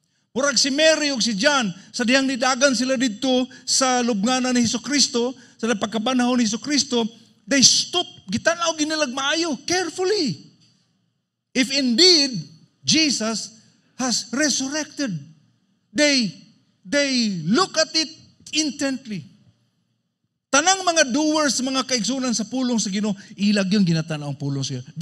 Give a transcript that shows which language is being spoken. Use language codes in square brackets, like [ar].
[ceb] Murag si Mary ug si John sa dihang nidagan sila didto sa lubnganan ni Hesukristo, sa pagkabanhaw ni Hesukristo, [en] they stop [ceb] gitanaw ginilag maayo carefully. [en] If indeed Jesus has resurrected, they look at it intently. [ceb] Tanang mga doers, mga kaigsunan sa pulong sa Ginoo, ilag yung ginatanaw ang pulong sa Ginoo.